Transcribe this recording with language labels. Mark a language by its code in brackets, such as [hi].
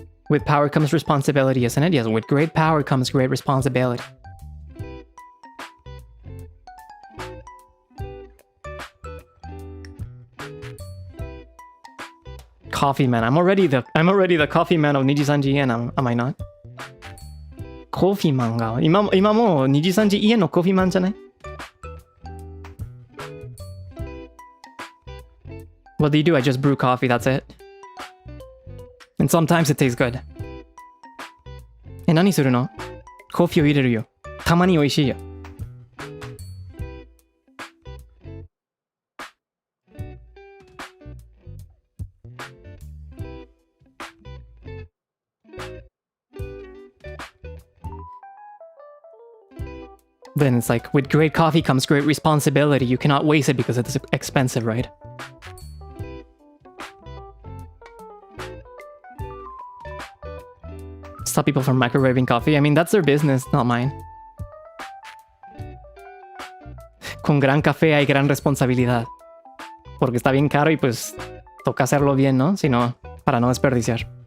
[en] With power comes responsibility, isn't it? Yes, with great power comes great responsibility. Coffee man. I'm already the coffee man of NIJISANJI am I not? [ja] コーヒーマンが今もうNIJISANJI家のコーヒーマンじゃない？ [en] What do you do? I just brew coffee, that's it. And sometimes it tastes good. [ja] 何するの？コーヒーを入れるよ。たまに美味しいよ。 [en] Then it's like, with great coffee comes great responsibility. You cannot waste it because it's expensive, right? Stop people from microwaving coffee. I mean, that's their business, not mine. [es] Con gran café hay gran responsabilidad. Porque está bien caro y pues toca hacerlo bien, ¿no? Si no, para no desperdiciar.